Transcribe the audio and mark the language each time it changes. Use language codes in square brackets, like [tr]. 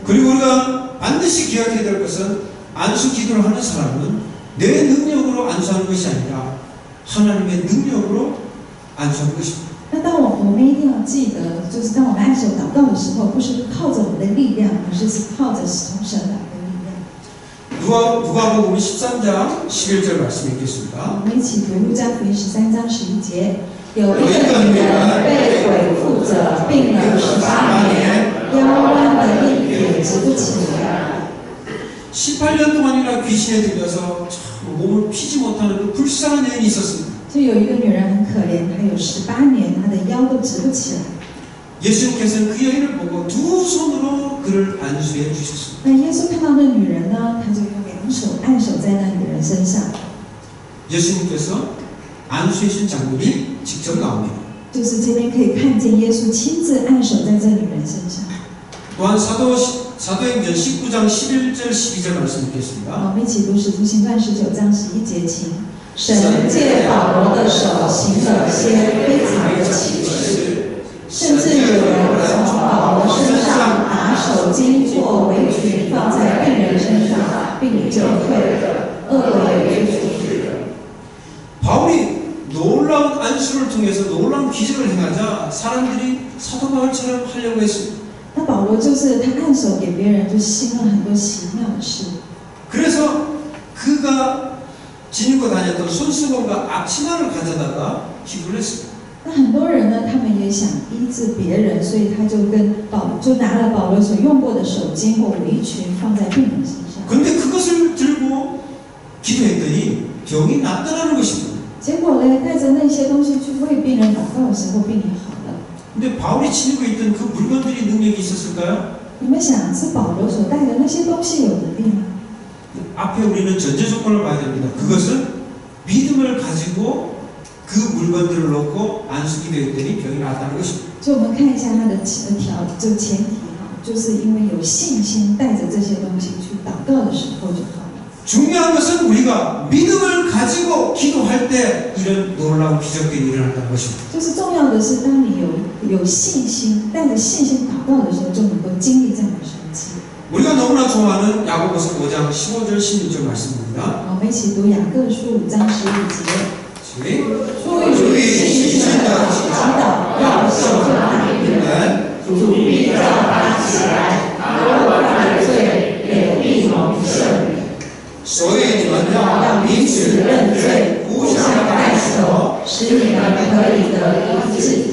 [ko] 그리고 우리가 반드시 기억해야 될 것은 안수 기도를 하는 사람은 내 능력으로 안수하는 것이 아니라 하나님의 능력으로 안수하는 것입니다. [zh] 那当我们一定要记得，就是当我们按手祷告的时候，不是靠着我们的力量，而是靠着从神来的力量。 [ko] 누가복음 13장 11절 말씀 읽겠습니다. [zh] 我们一起读路加福音13章11节。有一个女人被鬼附着，病了18年，腰弯的硬也直不起来。 [ko] 18년 동안이나 귀신에 들려서 참 몸을 피지 못하는 그 불쌍한 여인이 있었습니다. [zh] 就有一个女人很可怜，她有18年，她的腰都直不起来。 [ko] 예수님께서는 그 여인을 보고 두 손으로 그를 안수해 주셨습니다. [zh] 那耶稣看到那女人呢，他就用2手按手在那女人身上。 [ko] 예수님께서 안수해 주신 장면이 직접 나옵니다. [zh] 就是这边可以看见耶稣亲自按手在这女人身上。 [ko] 또한 사도행전 19장 11절 12절 말씀 읽겠습니다. [zh] 我们一起读使徒行传19章11节，请。神借保罗的手行了些非常的奇事，甚至有人从保罗身上拿手巾或围裙放在病人身上，病就退了，恶鬼也就出去了。 [ko] 바울이 놀라운 안수를 통해서 놀라운 기적을 행하자 사람들이 사도 바울처럼 하려고 했습니다. [zh] 那保罗就是他按手给别人，就行了很多奇妙的事。 [ko] 그래서 그가 지니고 다녔던 손수건과 앞치마를 가져다가 기도를 했습니다. [zh] 那很多人呢，他们也想医治别人，所以他就拿了保罗所用过的手巾或围裙放在病人身上。 [ko] 그런데 그것을 들고 기도했더니 병이 낫더라는 것입니다. [zh] 结果呢，带着那些东西去为病人祷告的时候，病也好了。 [ko] 근데 바울이 지니고 있던 그 물건들이 능력이 있었을까요? [zh] 你们想，是保罗所带的那些东西有能力吗？ [ko] 앞에 우리는 전제 조건을 봐야 됩니다. 그것은 믿음을 가지고 그 물건들을 놓고 안수기 되었더니 병이 나았다는 것입니다. [zh] 所以我们看一下它的前提哈，就是因为有信心带着这些东西去祷告的时候就好了。 [ko] 중요한 것은 우리가 믿음을 가지고 기도할 때 이런 놀라운 기적들이 일어난다는 것입니다. [zh] 就是重要的是，当你有信心，带着信心祷告的时候，就能够经历这样的神迹。 [ko] 우리가 너무나 좋아하는 야고보서 5장 15절 16절 말씀입니다. [zh] 我们一起读雅各书5章15节。出于信心的祈祷，要受他的应允，主必叫他起来，若犯了罪，也必蒙赦免。所以你们要彼此认罪，互相代求，使你们可以得医治。